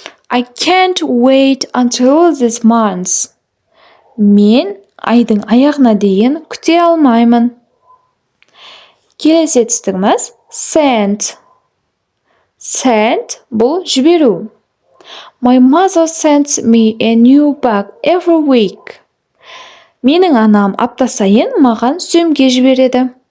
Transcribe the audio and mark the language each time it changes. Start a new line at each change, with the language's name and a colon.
English: I can't wait until this month.
Kazakh: Мен айдың аяғына дейін күте алмаймын. Келесі етістігіміз send. Бұл жіберу.
English: My mother sends me a new bag every week.
Kazakh: Менің анам апта сайын маған сөмке жібереді.